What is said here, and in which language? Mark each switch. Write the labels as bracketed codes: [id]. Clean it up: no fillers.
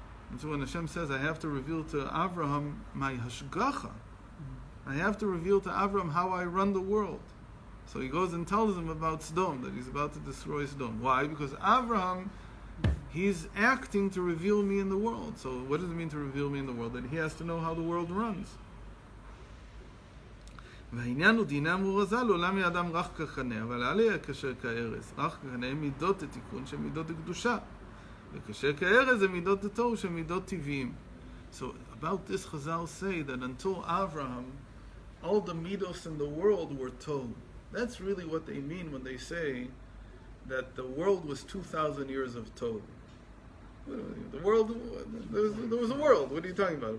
[en] And so when Hashem says, I have to reveal to Avraham my hashgacha, I have to reveal to Avraham how I run the world. So he goes and tells him about Sodom, that he's about to destroy Sodom. Why? Because Avraham, he's acting to reveal me in the world. So what does it mean to reveal me in the world? That he has to know how the world runs. [he] והעניין הוא דינם ורזה לעולם האדם רך כחנה, אבל עליה קשה כארז. רך כחנה הם מידות התיקון של מידות הקדושה. וקשה כארז הם מידות התוהו של מידות טבעיים. [en] So about this Chazal say that until Avraham, all the midos in the world were tohu. That's really what they mean when they say that the world was 2,000 years of tohu. The world, there was a world. What are you talking about?